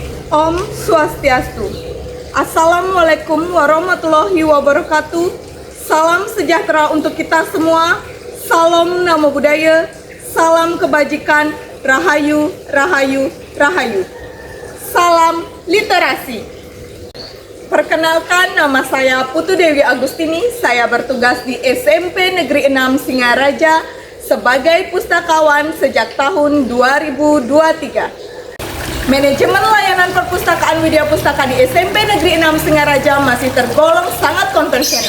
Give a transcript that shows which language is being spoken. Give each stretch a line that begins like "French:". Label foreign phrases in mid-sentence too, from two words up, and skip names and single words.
Sanskrit: Om Swastiastu.
Arabic: السلام عليكم ورحمة الله وبركاته.
Indonesian: Salam sejahtera untuk kita semua. Salam
Pali: Namo Buddhaya.
Indonesian: Salam kebajikan. Rahayu, rahayu, rahayu. Salam literasi. Perkenalkan, nama saya Putu Dewi Agustini. Saya bertugas di SMP Negeri 6 Singaraja sebagai pustakawan sejak tahun 2023. Manajemen layanan perpustakaan Widya Pustaka di SMP Negeri 6 Singaraja masih tergolong sangat konvensional.